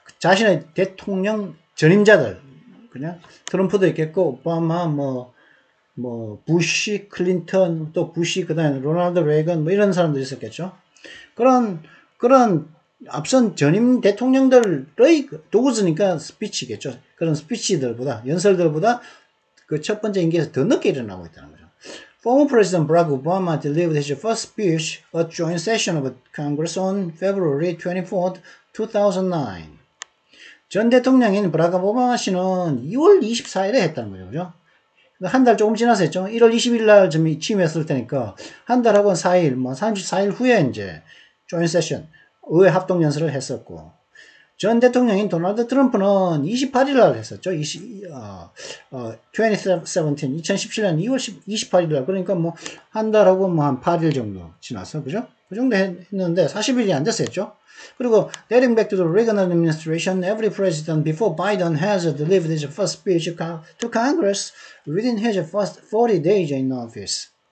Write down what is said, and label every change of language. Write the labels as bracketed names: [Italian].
[Korean] 자신의 대통령 전임자들. 그냥 트럼프도 있겠고, 오바마, 부시, 클린턴, 또 부시, 그 다음에 로널드 레이건, 이런 사람도 있었겠죠. 그런 앞선 전임 대통령들의 도구즈니까 스피치겠죠. 그런 스피치들보다, 연설들보다 그 첫 번째 임기에서 더 늦게 일어나고 있다는 거죠. [English] Former President Barack Obama delivered his first speech at joint session of Congress on February 24, 2009. [Korean] 전 대통령인 브라크 오바마 씨는 2월 24일에 했다는 거죠. 그죠? 한 달 조금 지나서 했죠. 1월 20일 날 취임했을 테니까 한 달하고 4일, 34일 후에 이제 joint session, 의회 합동 연설을 했었고, 전 대통령인 도널드 트럼프는 28일 날 했었죠. 2017년 2월 28일 날. 그러니까 한 달하고 한 8일 정도 지나서, 그죠? 그 정도 했는데 40일이 안 됐어 했죠. 그리고 [English] dating back to the Reagan administration, every president before Biden has delivered his first speech to Congress within his first 40 days in office.